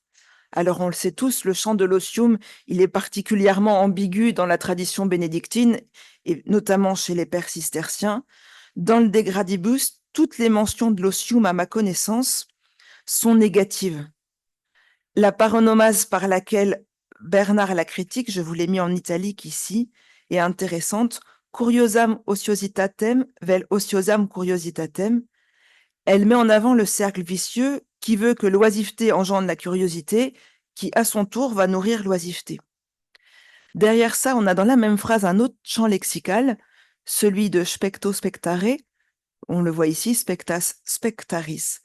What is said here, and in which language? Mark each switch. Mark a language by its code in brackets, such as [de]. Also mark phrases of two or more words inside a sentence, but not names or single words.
[fr] Alors, on le sait tous, le chant de l'osium, il est particulièrement ambigu dans la tradition bénédictine, et notamment chez les pères cisterciens. Dans le De Gradibus, toutes les mentions de l'osium, à ma connaissance, sont négatives. La paronomase par laquelle Bernard la critique, je vous l'ai mis en italique ici, est intéressante. [la] Curiosam ociositatem vel ociosam curiositatem. [fr] Elle met en avant le cercle vicieux qui veut que l'oisiveté engendre la curiosité, qui à son tour va nourrir l'oisiveté. Derrière ça, on a dans la même phrase un autre champ lexical, celui de [la] specto spectare. [fr] On le voit ici, [la] spectas spectaris.